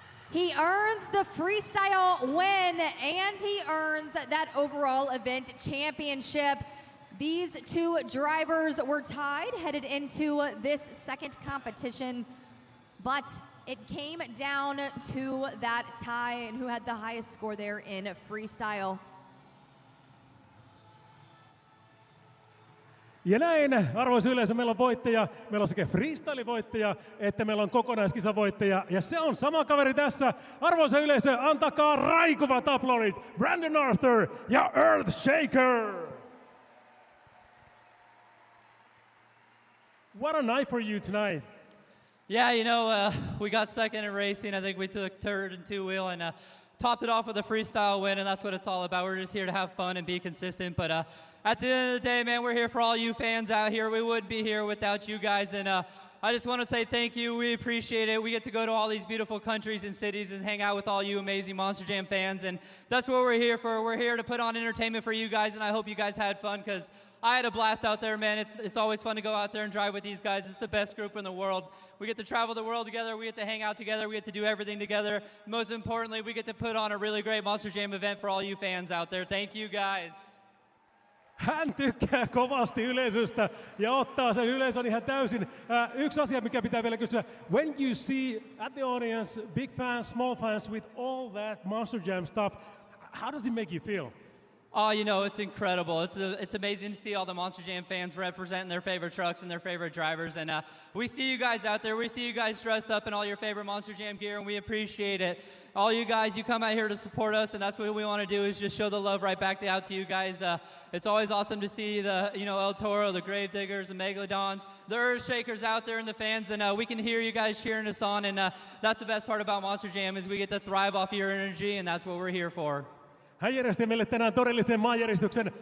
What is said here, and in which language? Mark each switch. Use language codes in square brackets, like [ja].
[en] He earns the freestyle win, and he earns that overall event championship. These two drivers were tied headed into this second competition, but it came down to that tie and who had the highest score there in freestyle. [fi] Ja näin, arvoisa yleisö, meillä on voittaja. Meillä on sekä freestyle-voittaja, että meillä on kokonaiskisavoittaja. Ja se on sama kaveri tässä. Arvoisa yleisö, antakaa raikuvat aplodit. Brandon Arthur ja Earthshaker. [en] What a night for you tonight. Yeah, you know, we got second in racing. I think we took third in two-wheel and topped it off with a freestyle win, and that's what it's all about. We're just here to have fun and be consistent. But at the end of the day, man, we're here for all you fans out here. We wouldn't be here without you guys. And I just want to say thank you. We appreciate it. We get to go to all these beautiful countries and cities and hang out with all you amazing Monster Jam fans. And that's what we're here for. We're here to put on entertainment for you guys, and I hope you guys had fun, because I had a blast out there, man. It's always fun to go out there and drive with these guys. It's the best group in the world. We get to travel the world together. We get to hang out together. We get to do everything together. Most importantly, we get to put on a really great Monster Jam event for all you fans out there. Thank you, guys. [fi] Hän tykkää kovasti yleisöstä ja ottaa sen yleisön ihan täysin. Yksi asia, mikä pitää vielä kysyä. [en] When you see at the audience, big fans, small fans, with all that Monster Jam stuff, how does it make you feel? Oh, you know, it's incredible. It's amazing to see all the Monster Jam fans representing their favorite trucks and their favorite drivers. And we see you guys out there. We see you guys dressed up in all your favorite Monster Jam gear, and we appreciate it. All you guys, you come out here to support us, and that's what we want to do is just show the love right back out to you guys. It's always awesome to see the, El Toro, the Gravediggers, the Megalodons, the Earthshakers out there and the fans, and we can hear you guys cheering us on, and that's the best part about Monster Jam is we get to thrive off your energy, and that's what we're here for. [fi] Hän järjesti meille tänään todellisen maanjäristyksen.